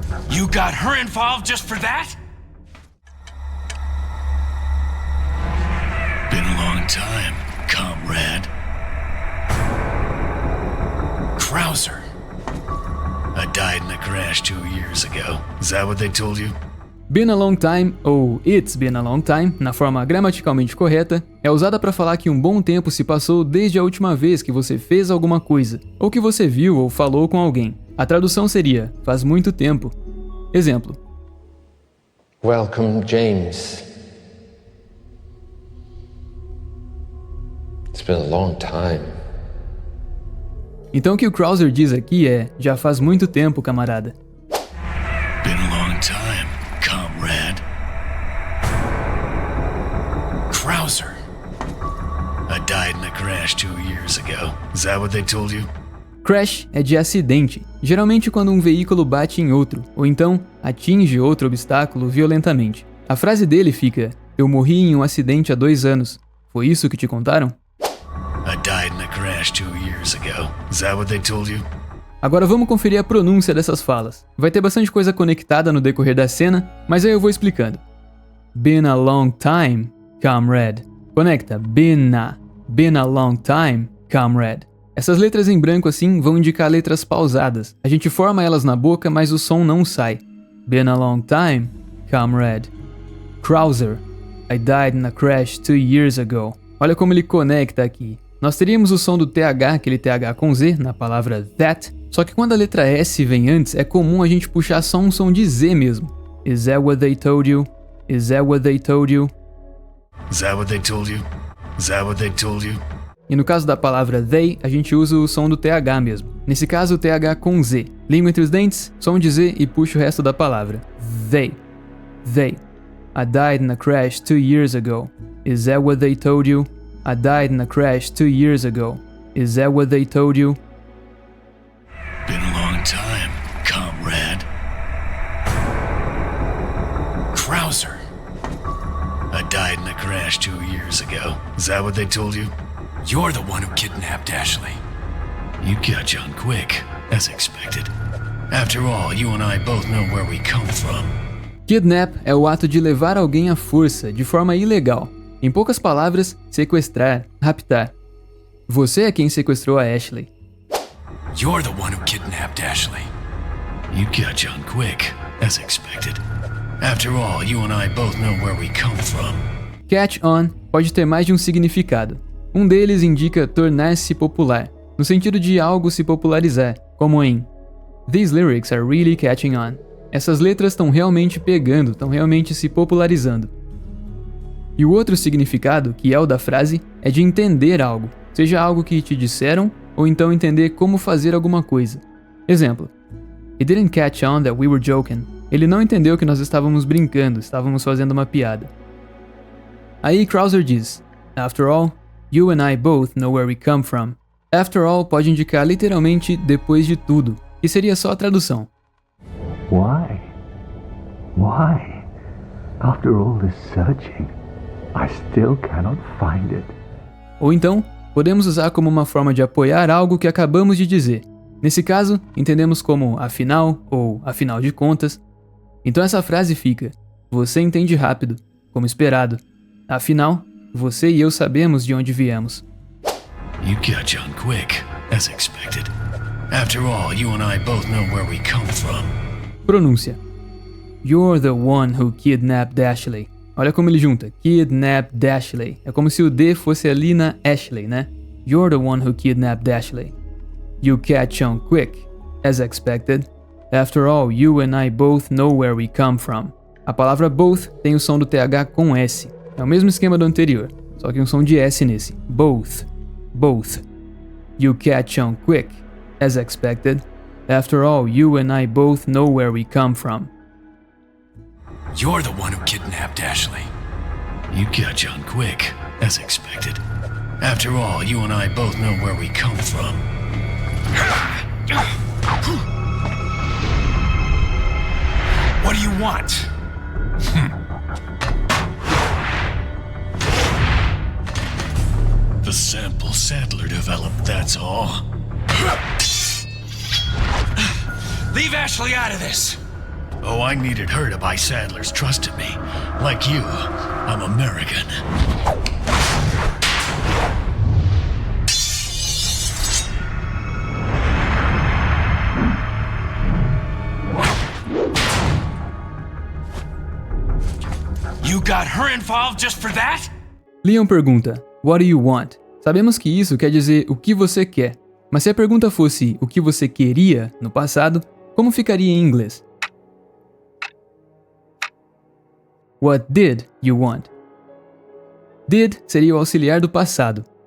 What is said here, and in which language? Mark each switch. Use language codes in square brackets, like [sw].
[en] You got her involved just for that? Been a long time, comrade. Krauser. I died in a crash 2 years ago. Is that what they told you? Been a long time, [pt] ou [en] it's been a long time, [pt] na forma gramaticalmente correta, é usada para falar que um bom tempo se passou desde a última vez que você fez alguma coisa, ou que você viu ou falou com alguém. A tradução seria, faz muito tempo. Exemplo. [en] Welcome, James. It's been a long time. [pt] Então o que o Krauser diz aqui é, já faz muito tempo, camarada. [en] Been a long time, comrade. Krauser. I died in a crash 2 years ago. Is that what they told you? [pt] Crash é de acidente, geralmente quando um veículo bate em outro, ou então atinge outro obstáculo violentamente. A frase dele fica, eu morri em um acidente há 2 anos. Foi isso que te contaram? [en] I died in a crash 2 years ago. Is that what they told you? [pt] Agora vamos conferir a pronúncia dessas falas. Vai ter bastante coisa conectada no decorrer da cena, mas aí eu vou explicando. [en] Been a long time, comrade. [pt] Conecta, [en] been a long time, comrade. [pt] Essas letras em branco assim vão indicar letras pausadas. A gente forma elas na boca, mas o som não sai. [en] Been a long time, comrade. Krauser. I died in a crash 2 years ago. [pt] Olha como ele conecta aqui. Nós teríamos o som do TH, aquele TH com Z, na palavra that, só que quando a letra S vem antes, é comum a gente puxar só um som de Z mesmo. [en] Is that what they told you? Is that what they told you? Is that what they told you? Is that what they told you? [pt] E no caso da palavra they, a gente usa o som do TH mesmo. Nesse caso, o TH com Z. Língua entre os dentes, som de Z e puxa o resto da palavra. They. [en] I died in a crash 2 years ago. Is that what they told you? I died in a crash 2 years ago. Is that what they told you? Been a long time, comrade. Krauser. I died in a crash 2 years ago. Is that what they told you? You're the one who kidnapped Ashley. You catch on quick, as expected. After all, you and I both know where we come from. [pt] Kidnap é o ato de levar alguém à força, de forma ilegal. Em poucas palavras, sequestrar, raptar. Você é quem sequestrou a Ashley. [en] You're the one who kidnapped Ashley. You catch on quick, as expected. After all, you and I both know where we come from. [pt] Catch on pode ter mais de um significado. Um deles indica tornar-se popular, no sentido de algo se popularizar, como em [en] These lyrics are really catching on. [pt] Essas letras estão realmente pegando, estão realmente se popularizando. E o outro significado, que é o da frase, é de entender algo, seja algo que te disseram ou então entender como fazer alguma coisa. Exemplo: [en] He didn't catch on that we were joking. [pt] Ele não entendeu que nós estávamos brincando, estávamos fazendo uma piada. Aí Krauser diz: [en] After all, you and I both know where we come from. [pt] After all pode indicar literalmente depois de tudo, que seria só a tradução. [en] Why? Why? After all this searching, I still cannot find it. [pt] Ou então, podemos usar como uma forma de apoiar algo que acabamos de dizer. Nesse caso, entendemos como afinal ou afinal de contas. Então essa frase fica: você entende rápido, como esperado. Afinal, você e eu sabemos de onde viemos. [en] You catch on quick, as expected. After all, you and I both know where we come from. [pt] Pronúncia: [en] You're the one who kidnapped Ashley. [pt] Olha como ele junta: [en] kidnapped Ashley. [pt] É como se o D fosse ali na Ashley, né? [en] You're the one who kidnapped Ashley. You catch on quick, as expected. After all, you and I both know where we come from. [pt] A palavra both tem o som do TH com S. É o mesmo esquema do anterior, só que um som de S nesse. [en] Both. Both. You catch on quick, as expected. After all, you and I both know where we come from. You're the one who kidnapped Ashley. You catch on quick, as expected. After all, you and I both know where we come from. What do you want? The sample Sadler developed, that's all. Leave Ashley out of this. Oh, I needed her to buy Sadler's trust in me. Like you, I'm American. You got her involved just for that? [pt] Leon pergunta: [en] What do you want? [pt] Sabemos que isso quer dizer o que você quer, mas se a pergunta fosse o que você queria no passado, como ficaria em inglês? [en] What did you want? Did [pt] seria o auxiliar do passado.